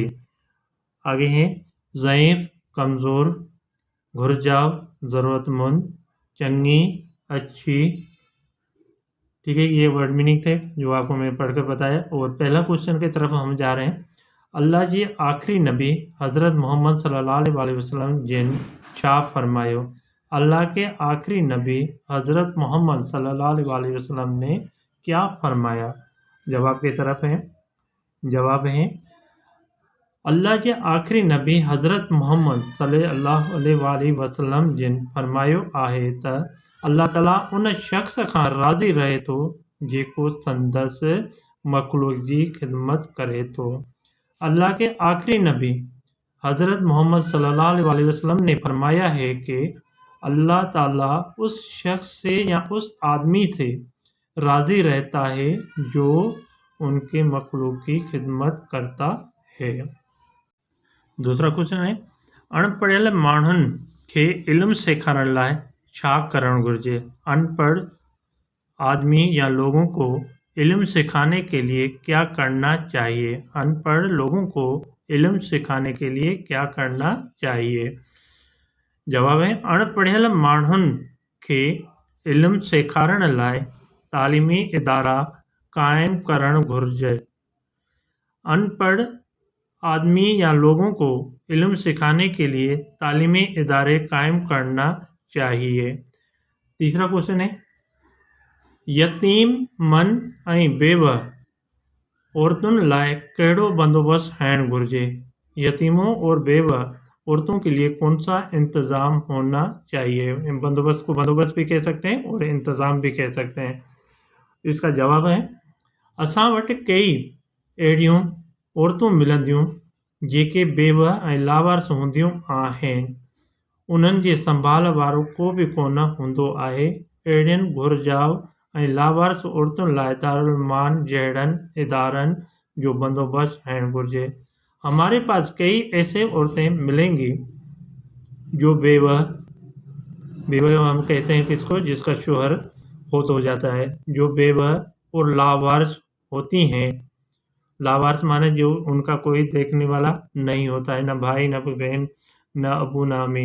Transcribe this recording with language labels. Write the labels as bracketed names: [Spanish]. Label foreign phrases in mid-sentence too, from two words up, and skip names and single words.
[Urdu] آگے ہیں ضعیف کمزور، گھرجاؤ ضرورت مند، چنگی اچھی. ٹھیک ہے، یہ [English] word meaning [Urdu] تھے جو آپ کو میں پڑھ کر بتایا. اور پہلا کویسچن کی طرف ہم جا رہے ہیں. [Sindhi] अल्लाह जी आखिरी नबी हज़रत मोहम्मद [Arabic] صلى الله عليه وسلم [Sindhi] जिन छा फरमायो। [Urdu] اللہ کے آخری نبی حضرت محمد [Arabic] صلى الله عليه وسلم [Urdu] نے کیا فرمایا? جواب کی طرف ہے. جواب ہے [Sindhi] अल्लाह जे आखिरी नबी हज़रत मोहम्मद [Arabic] صلى الله عليه وسلم [Sindhi] जिन फरमायो आहे त अल्लाह ताला उन शख्स खां राज़ी रहे थो जेको संदसि मखलूक जी खिदमत करे थो। [Urdu] اللہ کے آخری نبی حضرت محمد [Arabic] صلى الله عليه وسلم [Urdu] نے فرمایا ہے کہ اللہ تعالیٰ اس شخص سے یا اس آدمی سے راضی رہتا ہے جو ان کے مخلوق کی خدمت کرتا ہے. دوسرا کویسچن ہے [Sindhi] अणपढ़ियल माण्हुनि खे इल्मु सेखारण लाइ छा करणु घुरिजे? [Urdu] ان پڑھ آدمی یا لوگوں کو علم سکھانے کے لیے کیا کرنا چاہیے? ان پڑھ لوگوں کو علم سکھانے کے لیے کیا کرنا چاہیے? جواب ہے [Sindhi] अणपढ़ियल माण्हुनि खे इल्मु सेखारण लाइ तालीमी इदारा क़ाइमु करणु घुरिजे। [Urdu] ان پڑھ آدمی یا لوگوں کو علم سکھانے کے لیے تعلیمی ادارے قائم کرنا چاہیے. تیسرا کویسچن ہے [Sindhi] यतीम मन ऐं बेवह औरतुनि लाइ कहिड़ो बंदोबस्त हैण घुरिजे? [Urdu] یتیموں اور بیوہ عورتوں کے لیے کون سا انتظام ہونا چاہیے? بندوبست کو بندوبست بھی کہہ سکتے ہیں اور انتظام بھی کہہ سکتے ہیں. اس کا جواب ہے [Sindhi] असां वटि कई अहिड़ियूं औरतूं मिलंदियूं जेके बेवह ऐं लावारस हूंदियूं आहिनि। उन्हनि जे संभाल वारो को बि कोन हूंदो आहे। अहिड़ियुनि घुरजाव ऐं लावारस औरतुनि लाइ दारुलमान जहिड़नि इदारनि जो बंदोबस्त हैण घुरिजे। [Urdu] ہمارے پاس کئی ایسے عورتیں ملیں گی جو بیوہ، بیوہ ہم کہتے ہیں کس کو? جس کا شوہر فوت ہو جاتا ہے۔ جو بیوہ اور لاوارث ہوتی ہیں. لاوارث مانے جو ان کا کوئی دیکھنے والا نہیں ہوتا ہے، نہ بھائی نہ بہن نہ ابو نہ امی.